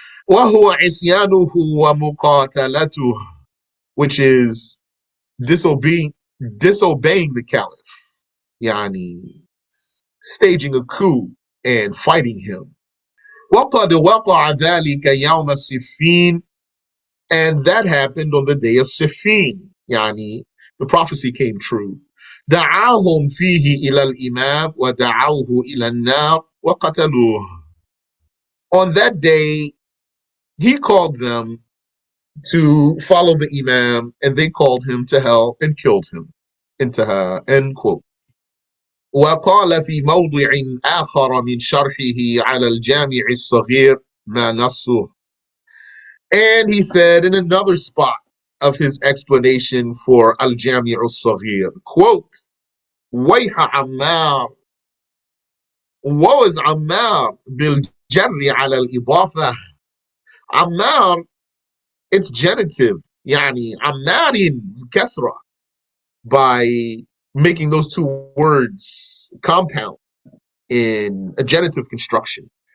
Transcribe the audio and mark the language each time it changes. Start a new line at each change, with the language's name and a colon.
Arabic: وَهُوَ عِصْيَانُهُ وَمُقَاتَلَتُهُ,
English: which is disobeying the caliph, yani staging a coup and fighting him.
Arabic: وَقَدْ وَقَعَ ذَلِكَ يَوْمَ السِّفِّينَ,
English: and that happened on the day of Siffin, yani the prophecy came true.
Arabic: دعاهم فيه إلى الإمام ودعوه إلى النار وقتلوه.
English: On that day, he called them to follow the Imam, and they called him to hell and killed him.
Arabic: انتهى.
English: End quote.
Arabic: وقال في موضع آخر من شرحه على الجامع الصغير ما نصه.
English: And he said in another spot of his explanation for Al-Jami' al-Saghir, quote, وَيْحَ Ammar, woe is Ammar
Arabic: بالجر على الإضافة.
English: Ammar, it's genitive,
Arabic: يعني عمار كسرة,
English: by making those two words compound in a genitive construction.